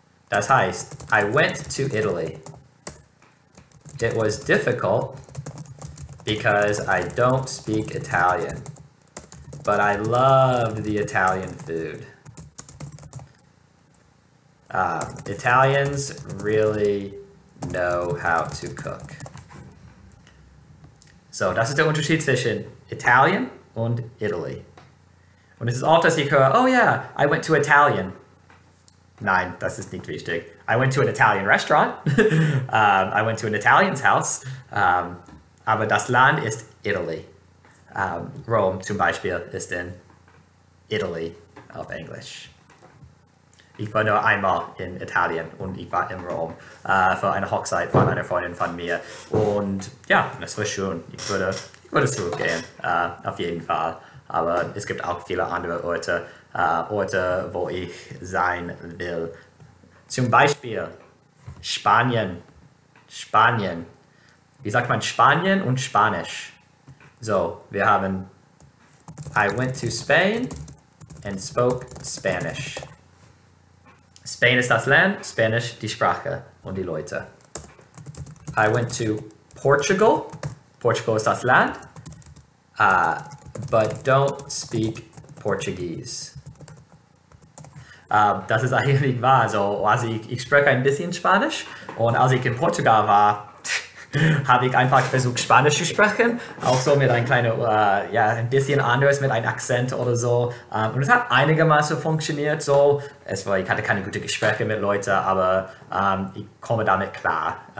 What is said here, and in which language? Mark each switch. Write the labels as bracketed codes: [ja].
[de] Das heißt, [en] I went to Italy. It was difficult because I don't speak Italian, but I loved the Italian food. Italians really know how to cook. [de] So, das ist der Unterschied zwischen Italien und Italy. Und es ist oft, dass ich höre, oh ja, [en] I went to Italian. [de] Nein, das ist nicht wichtig. [en] I went to an Italian restaurant. I went to an Italian's house. [de] Aber das Land ist Italy. Rom zum Beispiel ist in Italy auf Englisch. Ich war nur einmal in Italien und ich war in Rom für eine Hochzeit von einer Freundin von mir. Und ja, das war schön. Ich würde zurückgehen, auf jeden Fall. Aber es gibt auch viele andere Orte, wo ich sein will. Zum Beispiel Spanien. Spanien. Wie sagt man Spanien und Spanisch? So, wir haben [en] I went to Spain and spoke Spanish. [de] Spain ist das Land, Spanish die Sprache und die Leute. [en] I went to Portugal. [de] Portugal ist das Land. [en] But don't speak Portuguese. [de] Das ist eigentlich wahr. Also, ich spreche ein bisschen Spanisch und als ich in Portugal war, habe ich einfach versucht, Spanisch zu sprechen. Auch so mit ein bisschen anders, mit einem Akzent oder so. Und es hat einigermaßen funktioniert. So. Ich hatte keine guten Gespräche mit Leuten, aber ich kam damit klar.